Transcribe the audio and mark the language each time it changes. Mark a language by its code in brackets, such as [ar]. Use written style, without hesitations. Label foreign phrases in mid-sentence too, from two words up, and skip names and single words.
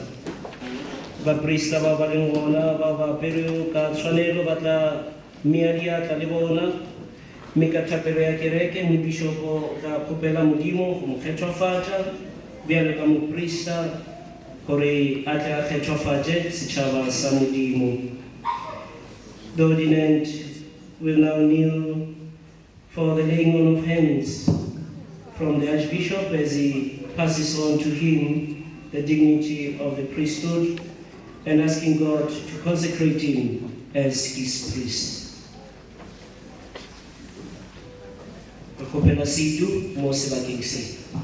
[nso] Baprista ba ba leng gona ba ba aperego ka tshwanelo ba tla mea diatla le bona, mme ka thapelo ya kereke mobišopo o tla kgopela modimo go mo kgethwafatša bjale ka moprista gore a tle a kgethwafatše setšhaba sa modimo. [en] The ordinand will now kneel for the laying on of hands from the Archbishop as he passes on to him the dignity of the priesthood and asking God to consecrate him as his priest. [nso] Re kgopela situ mo sebakeng se.